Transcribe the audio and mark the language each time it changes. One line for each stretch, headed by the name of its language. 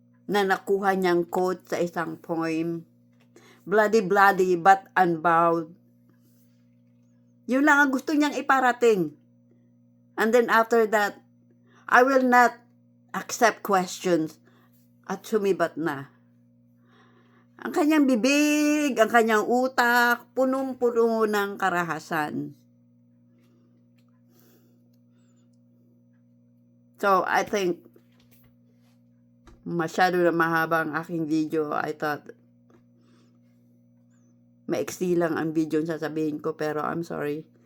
Filipino: na nakuha niyang quote sa isang poem.
English: Bloody but unbowed.
Filipino: Yun lang ang gusto niyang iparating.
English: And then after that, I will not accept questions
Filipino: at sumibat na. Ang kanyang bibig, ang kanyang utak, punong-puno ng karahasan. So,
English: I think
Filipino: masyado na mahaba ang aking video.
English: I thought
Filipino: maiksi lang ang video na sasabihin ko, pero
English: I'm sorry.